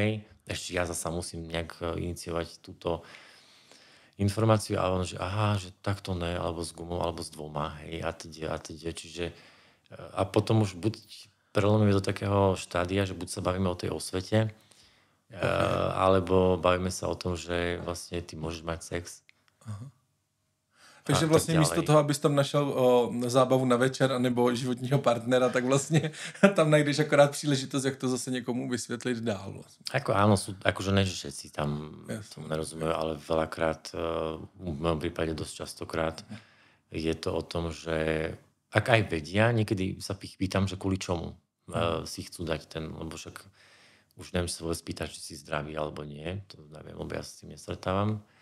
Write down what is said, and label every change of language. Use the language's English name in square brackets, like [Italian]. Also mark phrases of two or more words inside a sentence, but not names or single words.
[Slovak] Ešte ja zasa musím nejak iniciovať túto informáciu a on, že aha, že takto ne, alebo s gumou, alebo s dvoma, hej, a teď, čiže a potom už buď prelomíme do takého štádia, že buď sa bavíme o tej osvete, alebo bavíme sa o tom, že vlastne ty môžeš mať sex. [Czech] Takže vlastně místo toho, abys tam našel zábavu na večer anebo životního partnera, tak vlastně tam najdeš akorát příležitost, jak to zase někomu vysvětlit dál. Vlastně. [Slovak] Ako áno, akože ne, že všetci tam tomu nerozumejú, ale veľakrát, v mojom prípade dosť častokrát, je to o tom, že ak aj vedia, niekedy sa pýtam, že kvôli čomu si chcú dať lebo však už neviem, či sa vôbec pýtať, či si zdravý alebo nie, to neviem, lebo ja s tým nestretávam.